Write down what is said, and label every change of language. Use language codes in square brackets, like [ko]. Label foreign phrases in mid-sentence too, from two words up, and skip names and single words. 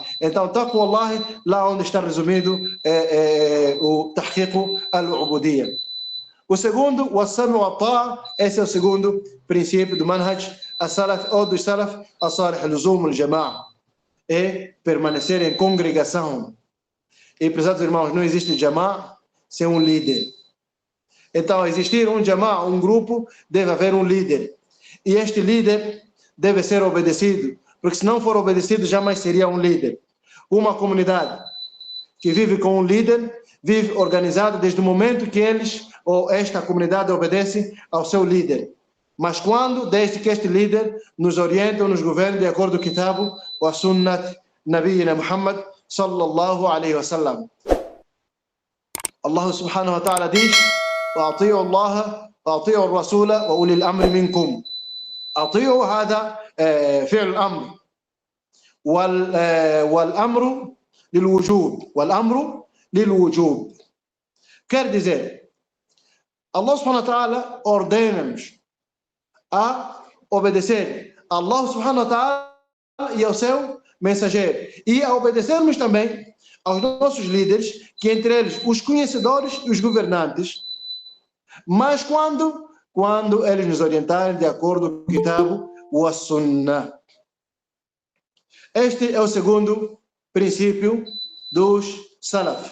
[pt] Então, [ar] تقوى الله, [pt] lá onde está resumido o [ar] تحقيق العبودية. [pt] O segundo, o [ar] السمع والطاعة, [pt] esse é o segundo princípio do [ar] منهج السلف [pt] ou dos [ar] السلف الصالح, لزوم الجماعة, [pt] é permanecer em congregação. E, prezados irmãos, não existe jama'a sem um líder. Então, existir um jama'a, um grupo, deve haver um líder. E este líder deve ser obedecido, porque se não for obedecido, jamais seria um líder. Uma comunidade que vive com um líder, vive organizada desde o momento que eles, ou esta comunidade, obedece ao seu líder. Mas quando? Desde que este líder nos oriente ou nos governe de acordo com o [ar] كتاب وسنة نبينا محمد صلى الله عليه وسلم. [pt] Allah [ar] سبحانه وتعالى [pt] diz: [ar] وأطيعوا الله وأطيعوا الرسول وأولي الأمر منكم. أطيعوا هذا فعل الأمر والأمر للوجوب والأمر للوجوب. [pt] Quer dizer, Allah [ar] سبحانه وتعالى [pt] ordena-nos a obedecer a Allah [ar] سبحانه وتعالى [pt] e ao seu mensageiro, e a obedecermos também aos nossos líderes, que entre eles os conhecedores e os governantes, mas quando eles nos orientarem de acordo com o [ar] كتاب وسنة. [pt] Este é o segundo princípio dos Salaf.